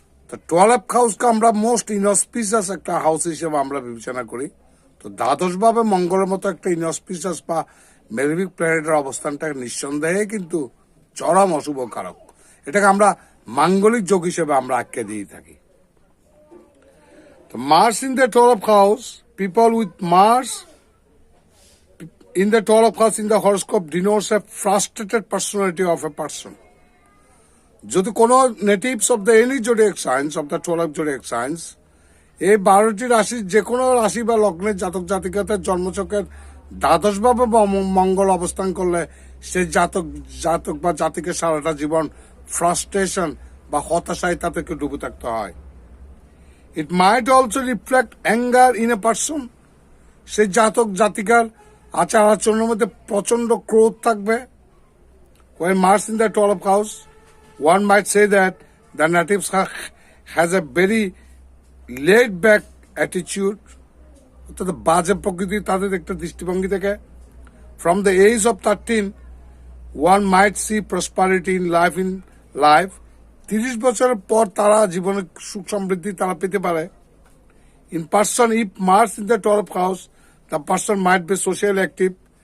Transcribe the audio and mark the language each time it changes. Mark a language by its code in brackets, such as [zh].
[bn] তো 12th হাউসকে আমরা most ইনঅসপিশিয়াস একটা হাউস হিসেবে আমরা বিবেচনা করি। তো দ্বাদশভাবে মঙ্গলের মতো একটা ইনঅসপিশিয়াস বা মেলিফিক প্ল্যানেটের অবস্থানটা নিঃসন্দেহে কিন্তু চরম অশুভ কারক। এটাকে আমরা মাঙ্গলিক যোগ হিসেবে আমরা আখ্যা দিয়ে থাকি। [en] তো Mars in the 12th house, people with Mars in the 12th house in the horoscope denotes a frustrated personality of a person. [bn] যদি কোনো [en] natives of the any zodiac signs [bn] of the 12 zodiac science এই 12টি রাশির যে কোনো রাশি বা লগ্নের জাতক জাতিকাদের জন্মছকের দ্বাদশভাবে মঙ্গল অবস্থান করলে সে জাতক বা জাতিকে সারাটা জীবন ফ্রাস্ট্রেশন বা হতাশায় তাদেরকে ডুবে থাকতে হয়। [en] It might also reflect anger in a person. [bn] সেই জাতক জাতিকার আচার আচরণের মধ্যে প্রচন্ড ক্রোধ থাকবে। [en] When Mars in the 12th house, one might say that the natives has a very laid back attitude, [bn] অর্থাৎ বাজে প্রকৃতি তাদের একটা দৃষ্টিভঙ্গি থেকে। [en] From the age of 13, one might see prosperity in life. [bn] 30 বছরের পর তারা জীবনের সুখ সমৃদ্ধি তারা পেতে পারে। [en] In person, if Mars in the 12th house, the person might be socially active.